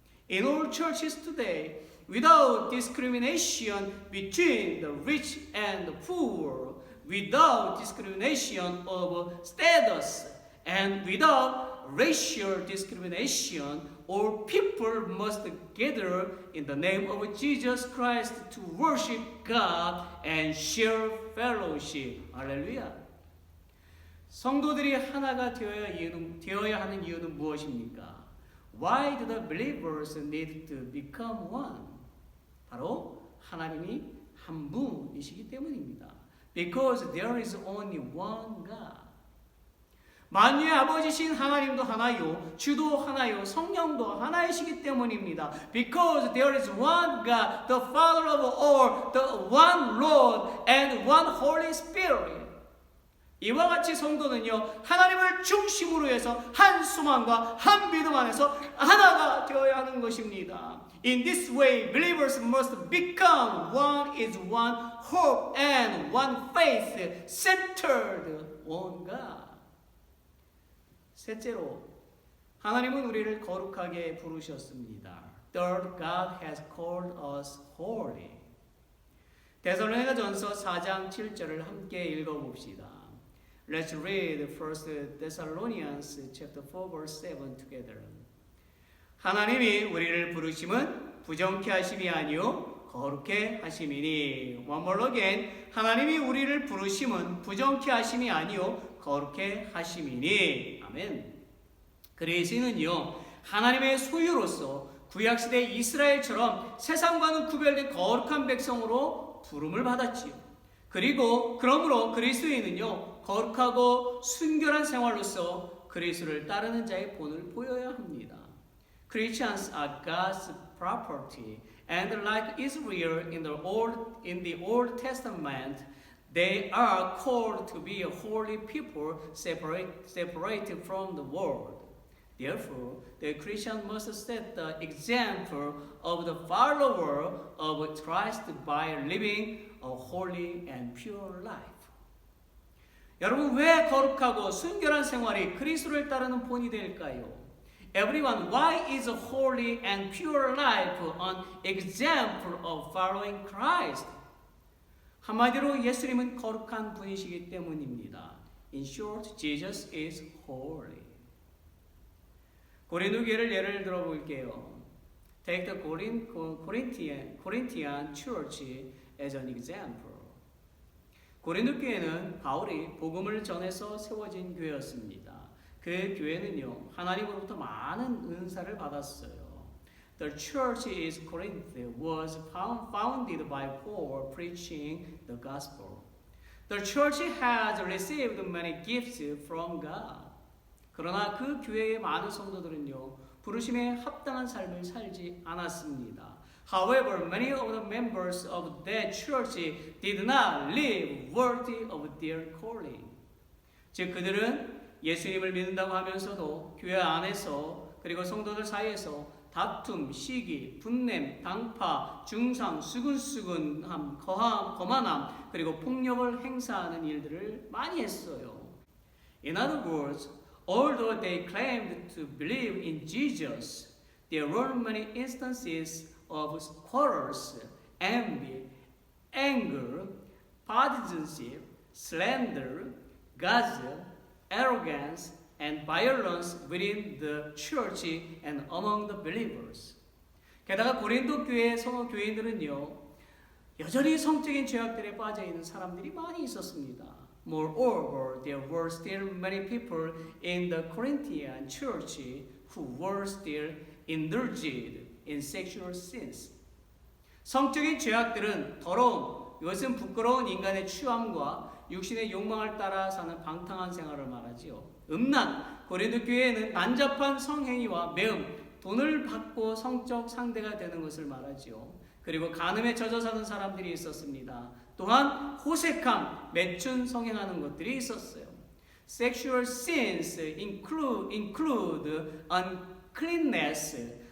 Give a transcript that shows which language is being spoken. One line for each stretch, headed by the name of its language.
English: In all churches today, without discrimination between the rich and the poor, without discrimination of status, and without racial discrimination, all people must gather in the name of Jesus Christ to worship God and share fellowship.
Korean: 할렐루야. 성도들이 하나가 되어야 하는 이유는 무엇입니까?
English: Why do the believers need to become one?
Korean: 바로 하나님이 한 분이시기 때문입니다.
English: Because there is only one God.
Korean: 만유의 아버지신 하나님도 하나요, 주도 하나요, 성령도 하나이시기 때문입니다.
English: Because there is one God, the Father of all, the one Lord, and one Holy Spirit.
Korean: 이와 같이 성도는요, 하나님을 중심으로 해서 한 소망과 한 믿음 안에서 하나가 되어야 하는 것입니다.
English: In this way, believers must become one is one hope and one faith centered on God.
Korean: 셋째로, 하나님은 우리를 거룩하게 부르셨습니다.
English: Third, God has called us holy.
Korean: 데살로니가전서 4장 7절을 함께 읽어봅시다.
English: Let's read 1 Thessalonians chapter 4 verse 7 together.
Korean: 하나님이 우리를 부르심은 부정케 하심이 아니요 거룩케 하심이니.
English: One more again.
Korean: 하나님이 우리를 부르심은 부정케 하심이 아니요 거룩케 하심이니. 아멘. 그리스도는요 하나님의 소유로서 구약시대 이스라엘처럼 세상과는 구별된 거룩한 백성으로 부름을 받았지요. 그리고 그러므로 그리스도인은요 거룩하고 순결한 생활로서 그리스도를 따르는 자의 본을 보여야 합니다.
English: Christians are God's property, and like Israel in the Old Testament, they are called to be a holy people separated from the world. Therefore, the Christian must set the example of the follower of Christ by living a holy and pure life.
Korean: 여러분, 왜 거룩하고 순결한 생활이 그리스도를 따르는 본이 될까요?
English: Everyone, why is a holy and pure life an example of following Christ?
Korean: 한마디로 예수님은 거룩한 분이시기 때문입니다.
English: In short, Jesus is holy.
Korean: 고린도 교회를 예를 들어 볼게요.
English: Take the Corinthian church as an example.
Korean: 고린도 교회는 바울이 복음을 전해서 세워진 교회였습니다. 그 교회는요 하나님으로부터 많은 은사를 받았어요.
English: The church in Corinth was founded by Paul preaching the gospel. The church has received many gifts from God.
Korean: 그러나 그 교회의 많은 성도들은요 부르심에 합당한 삶을 살지 않았습니다.
English: However, many of the members of that church did not live worthy of their calling.
Korean: 즉 그들은 예수님을 믿는다고 하면서도 교회 안에서 그리고 성도들 사이에서 다툼, 시기, 분냄, 당파, 중상, 수근수근함, 거만함, 그리고 폭력을 행사하는 일들을 많이 했어요.
English: In other words, although they claimed to believe in Jesus, there were many instances of quarrels, envy, anger, partisanship, slander, gossip, arrogance, and violence within the church and among the believers.
Korean: 게다가 고린도 교회 성도 교인들은요, 여전히 성적인 죄악들에 빠져 있는 사람들이 많이 있었습니다.
English: Moreover, there were still many people in the Corinthian church who were still indulged in sexual sins.
Korean: 성적인 죄악들은 더러움, 이것은 부끄러운 인간의 추함과 육신의 욕망을 따라 사는 방탕한 생활을 말하지요. 음란, 고린도 교회에는 난잡한 성행위와 매음, 돈을 받고 성적 상대가 되는 것을 말하지요. 그리고 간음에 젖어 사는 사람들이 있었습니다. 또한 호색함, 매춘 성행하는 것들이 있었어요.
English: Sexual sins include uncleanness.